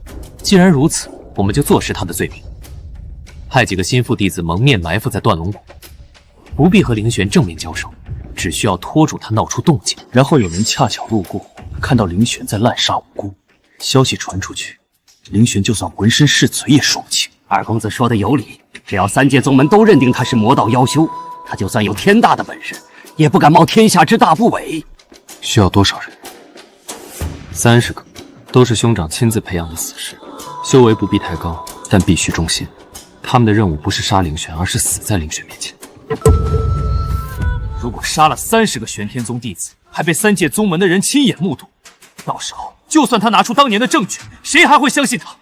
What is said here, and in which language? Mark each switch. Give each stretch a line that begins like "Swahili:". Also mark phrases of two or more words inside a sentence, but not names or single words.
Chinese: 既然如此，我們就坐實他的罪名，派幾個心腹弟子蒙面埋伏在斷龍谷，不必和凌玄正面交手，只需要拖住他鬧出動靜，然後有人恰巧路過，看到凌玄在濫殺無辜，消息傳出去，凌玄就算渾身是罪也說不清。二公子說的有理，只要三界宗門都認定他是魔道妖修，他就算有天大的本事，也不敢冒天下之大不韙。需要多少人？30個，都是兄長親自培養的死士，修為不必太高，但必須忠心。他們的任務不是殺凌玄，而是死在凌玄面前。如果殺了30個玄天宗弟子，還被三界宗門的人親眼目睹，到時候就算他拿出當年的證據，誰還會相信他？